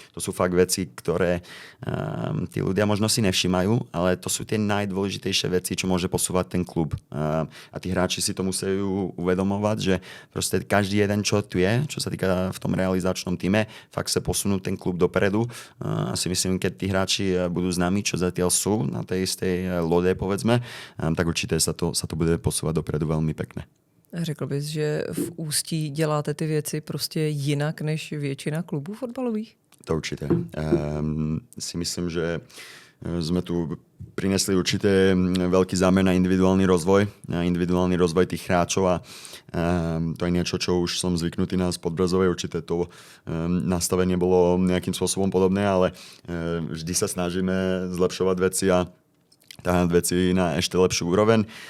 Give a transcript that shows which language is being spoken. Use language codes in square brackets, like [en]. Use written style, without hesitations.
[sk] To sú fakt veci, ktoré tí ľudia možno si nevšimajú, ale to sú tie najdôležitejšie veci, čo môže posúvať ten klub. A tí hráči si to musia uvedomovať, že proste každý jeden, čo tu je, čo čo sa týka v tom realizačnom týme, fakt sa posunúť ten klub dopredu. A si myslím, keď tí hráči budú známi, čo zatiaľ sú na tej istej lode, povedzme, tak určite sa to bude posúvať dopredu veľmi pekne. [cs] Řekl bys, že v Ústí děláte ty věci prostě jinak než většina klubů fotbalových? [sk] To určite. Si myslím, že sme tu prinesli určite veľký zámer na individuálny rozvoj tých hráčov a to je niečo, čo už som zvyknutý na Podbrazovej. Určite to nastavenie bolo nejakým spôsobom podobné, ale vždy sa snažíme zlepšovať veci a táhať veci na ešte lepšiu úroveň.